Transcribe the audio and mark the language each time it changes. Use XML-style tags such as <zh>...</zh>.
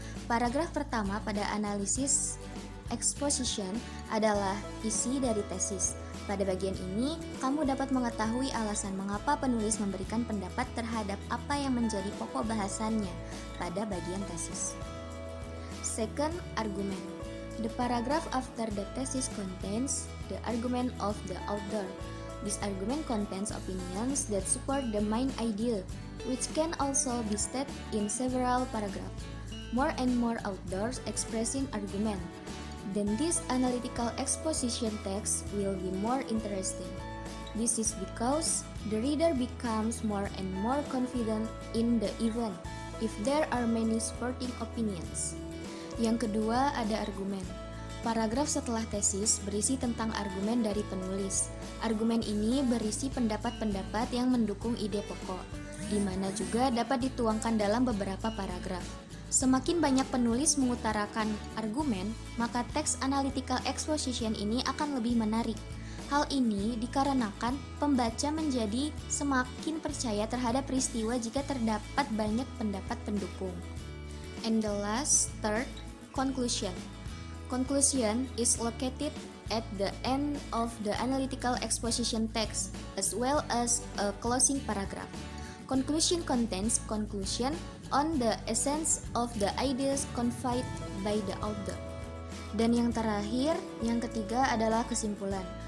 <id>Paragraf pertama pada analisis exposition adalah isi dari tesis. Pada bagian ini, kamu dapat mengetahui alasan mengapa penulis memberikan pendapat terhadap apa yang menjadi pokok bahasannya pada bagian tesis.</id> <en>Second, argument. The paragraph after the thesis contains the argument of the author. This argument contains opinions that support the main idea, which can also be stated in several paragraphs. More and more authors expressing argument, then this analytical exposition text will be more interesting. This is because the reader becomes more and more confident in the event if there are many supporting opinions.</en> <id>Yang kedua ada argumen. Paragraf setelah tesis berisi tentang argumen dari penulis. Argumen ini berisi pendapat-pendapat yang mendukung ide pokok, di mana juga dapat dituangkan dalam beberapa paragraf. Semakin banyak penulis mengutarakan argumen, maka teks analytical exposition ini akan lebih menarik. Hal ini dikarenakan pembaca menjadi semakin percaya terhadap peristiwa jika terdapat banyak pendapat pendukung.</id> <en>And the last, third, conclusion. Conclusion is located at the end of the analytical exposition text, as well as a closing paragraph. Conclusion contains conclusion on the essence of the ideas conveyed by the author.</en> <id>Dan yang terakhir, yang ketiga adalah kesimpulan.</id>